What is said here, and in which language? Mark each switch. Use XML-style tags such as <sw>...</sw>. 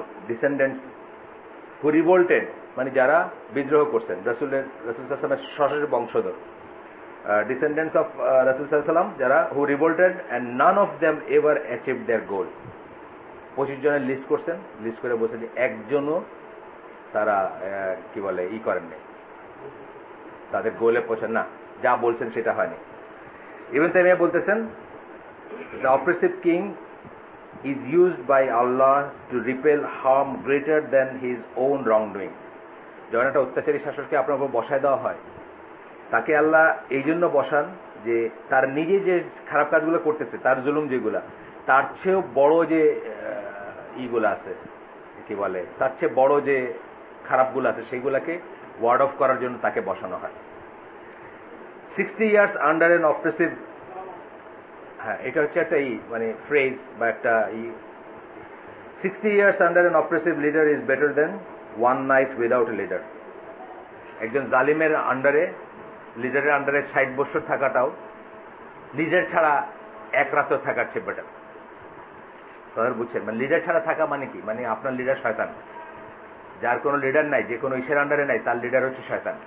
<en>descendants who revolted,</en> <bn>মানে যারা বিদ্রোহ করছেন রসুল সাল্লামের সরাসরি বংশধর, ডিসেন্ডেন্টস অফ রসুল সাল্লাম যারা</bn> <en>Who revolted and none of them ever achieve their goal.</en> <bn>25 জনের লিস্ট করছেন, লিস্ট করে বলছেন যে একজনও তারা কি বলে করেননি, তাদের গোলে পৌঁছান না, যা বলছেন সেটা হয়নি। ইবনে তাইমিয়া বলতেছেন</bn> <en>the oppressive king is used by Allah to repel harm greater than his own wrongdoing.</en> <bn>যখন একটা অত্যাচারী শাসককে আপনার উপর বসায় দেওয়া হয়, তাকে আল্লাহ এই জন্য বসান যে তার নিজে যে খারাপ কাজগুলো করতেছে, তার জুলুম যেগুলা, তার চেয়েও বড় যে ইগুলো আছে, কি বলে, তার চেয়ে বড় যে খারাপগুলো আছে সেগুলাকে ওয়ার্ড অফ করার জন্য তাকে বসানো হয়।</bn> <en>60 years under an oppressive,</en> <bn>হ্যাঁ এটা হচ্ছে একটা মানে ফ্রেজ বা একটা</bn> <en>60 years under an oppressive leader is better than one night without a leader.</en> <bn>একজন জালিমের আন্ডারে, লিডারের আন্ডারে 60 বছর থাকাটাও লিডার ছাড়া এক রাতও থাকার চেয়ে বেটার। তাদের বুঝছেন, মানে লিডার ছাড়া থাকা মানে কি, মানে আপনার লিডার শয়তান। যার কোনো লিডার নাই, যে কোনো ইসের আন্ডারে নাই, তার লিডার হচ্ছে শয়তান।</bn>